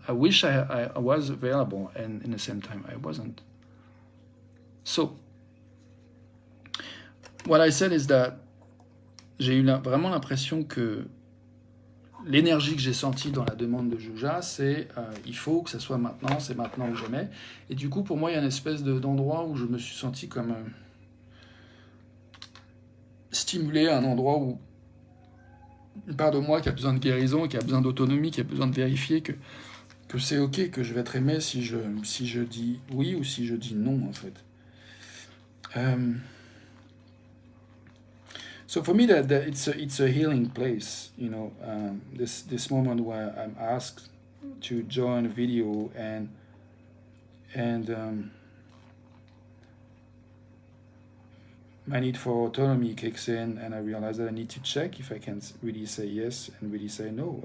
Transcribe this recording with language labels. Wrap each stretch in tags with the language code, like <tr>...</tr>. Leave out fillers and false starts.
<en>I wish I was available, and in the same time I wasn't. So, what I said is that</en> <fr>j'ai eu vraiment l'impression que l'énergie que j'ai sentie dans la demande de Juja, c'est il faut que ça soit maintenant, c'est maintenant ou jamais. Et du coup, pour moi, il y a une espèce d'endroit où je me suis senti comme stimulé, un endroit où une part de moi qui a besoin de guérison, qui a besoin d'autonomie, qui a besoin de vérifier que c'est ok, que je vais être aimé si je dis oui ou si je dis non, en fait.</fr> <en>So for me, that it's a healing place, you know. This moment where I'm asked to join a video and my need for autonomy kicks in, and I realize that I need to check if I can really say yes and really say no.</en>